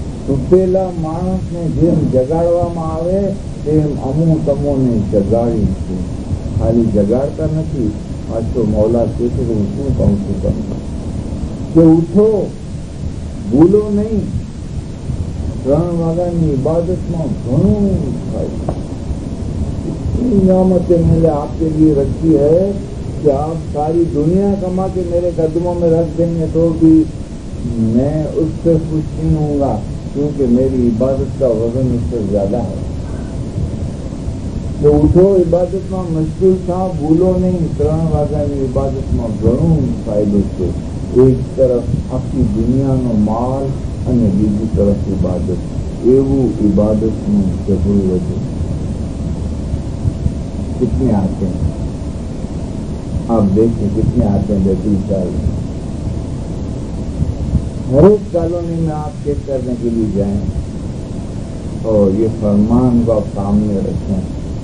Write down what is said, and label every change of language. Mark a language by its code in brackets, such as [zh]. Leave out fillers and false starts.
[gu] તૂટેલા માણસને જેમ જગાડવામાં આવે તેમ અમુ તમોને જગાડી છે. ખાલી જગાડતા નથી. પાછો મૌલા કહે છે કે હું શું કહું છું તમને કે ઉઠો, ભૂલો નહીં. 3 વાગ્યાની इबादतમાં ઘણું થાય. [hi] इतनी नियामतें मैंने आपके लिए रखी है कि आप सारी दुनिया कमा के मेरे कदमों में रख देंगे तो भी मैं उससे खुश नहीं होऊंगा, क्योंकि मेरी इबादत का वजन उससे ज्यादा है. तो उठो, इबादत में मशगूल था, भूलो नहीं. [gu] 3 વાગ્યાની इबादतમાં ઘણું ફાયદો છે. એક તરફ આખી દુનિયાનો માલ અને બીજી તરફ ઇબાદત. એવું ઇબાદતનું જબરું વજન. [hi] कितने आते हैं आप देखिए, कितने आते हैं बैतुल साल. हर एक कॉलोनी में आप चेक करने के लिए जाएं और ये फरमान को आप सामने रखें.